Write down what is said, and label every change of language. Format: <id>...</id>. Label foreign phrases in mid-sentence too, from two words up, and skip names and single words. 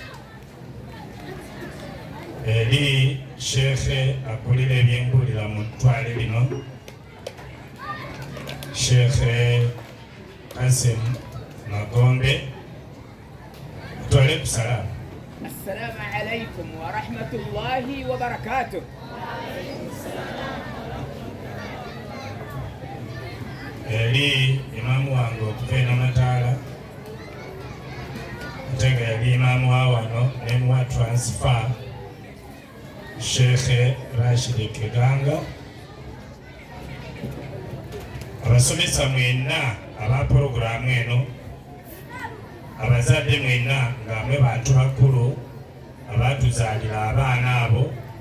<lg>eri Sheikh akulira ebyengulira mu ttwale lino Sheikh Kasim Magombe, tutwale ku salaamu.</lg> <ar>السلام عليكم ورحمة الله وبركاته.</ar> <lg>Eri imamu wange okuva e Namataala ate nga yali imamu wa wano ne muwa transfer Sheikh Rashid Kiganga, abasomesa mwenna aba programu eno, abazadde mwenna nga mwe bantu bakulu abatuzaalira abaana abo,</lg>